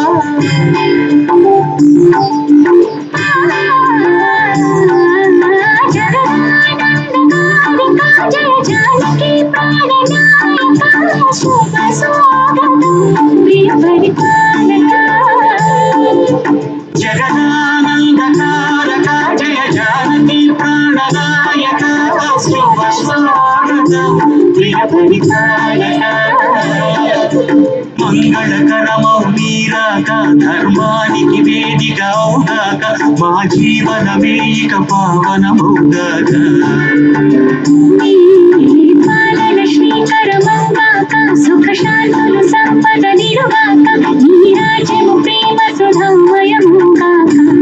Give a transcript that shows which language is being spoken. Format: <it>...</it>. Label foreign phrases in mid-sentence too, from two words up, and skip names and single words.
<sa>जय जानकी प्राणनायक शुभ स्वागतं प्रिय परिपालक जगदानन्दकारक जय जानकी प्राणनायक शुभ स्वागतं प्रिय परिपालक</sa> <te>మంగళకరమౌ నీరాక ధర్మానికి వేదిగా అవుగాక మా జీవనమే ఇక పావనమౌగాక పాలన శ్రీకరమౌగాక సుఖ శాంతులు సంపద నిరుగాక నీ రాజ్యము ప్రేమ సుధమయముగాక</te>